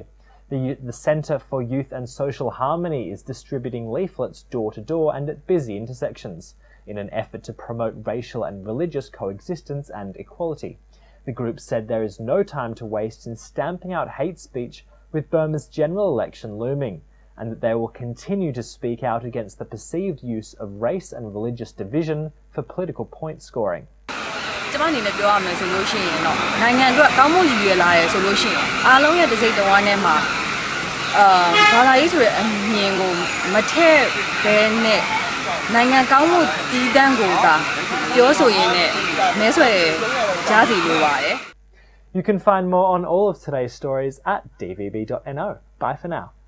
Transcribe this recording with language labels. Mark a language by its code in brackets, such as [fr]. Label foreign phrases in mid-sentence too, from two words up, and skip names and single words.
[en] The Center for Youth and Social Harmony is distributing leaflets door-to-door and at busy intersections, in an effort to promote racial and religious coexistence and equality. The group said there is no time to waste in stamping out hate speech with Burma's general election looming, and that they will continue to speak out against the perceived use of race and religious division for political point scoring. [my] ကျမအနေနဲ့ပြောရမယ်ဆိုလို့ရှိရင်တော့နိုင်ငံအတွက်ကောင်းမှုရည်ရွယ်လာရဲဆိုလို့ရှိရင်အားလုံးရဲ့တစ်စိတ်တစ်ဝမ်းထဲမှာဘာသာရေးဆိုတဲ့အမြင်ကိုမထည့်ဘဲနဲ့နိုင်ငံကောင်းမှုတည်တံ့ကိုသာပြောဆိုရင်းနဲ့မဲဆွယ်ကြစီလိုပါတယ် [en] You can find more on all of today's stories at dvb.no. Bye for now.